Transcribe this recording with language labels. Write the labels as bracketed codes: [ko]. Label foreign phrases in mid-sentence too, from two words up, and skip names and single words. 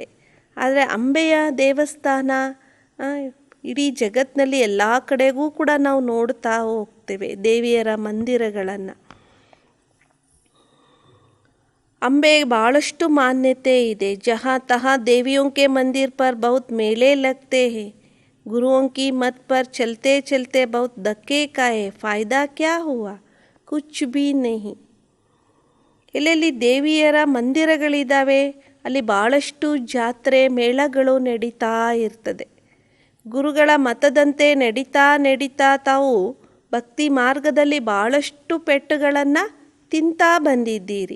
[kn] ಆದರೆ ಅಂಬೆಯ ದೇವಸ್ಥಾನ ಇಡೀ ಜಗತ್ತಿನಲ್ಲಿ ಎಲ್ಲ ಕಡೆಗೂ ಕೂಡ ನಾವು ನೋಡ್ತಾ ಹೋಗ್ತೇವೆ ದೇವಿಯರ ಮಂದಿರಗಳನ್ನು. ಅಂಬೆ ಭಾಳಷ್ಟು ಮಾನ್ಯತೆ ಇದೆ. [hi] जहाँ तहाँ देवियों के मंदिर पर बहुत मेले लगते हैं. गुरुओं की मत पर चलते चलते बहुत धक्के खाए, फ़ायदा क्या हुआ, कुछ भी नहीं. [kn] ಎಲ್ಲೆಲ್ಲಿ ದೇವಿಯರ ಮಂದಿರಗಳಿದ್ದಾವೆ ಅಲ್ಲಿ ಭಾಳಷ್ಟು ಜಾತ್ರೆ ಮೇಳಗಳು ನಡೀತಾ ಇರ್ತದೆ. ಗುರುಗಳ ಮತದಂತೆ ನಡೀತಾ ತಾವು ಭಕ್ತಿ ಮಾರ್ಗದಲ್ಲಿ ಭಾಳಷ್ಟು ಪೆಟ್ಟುಗಳನ್ನು ತಿಂತಾ ಬಂದಿದ್ದೀರಿ.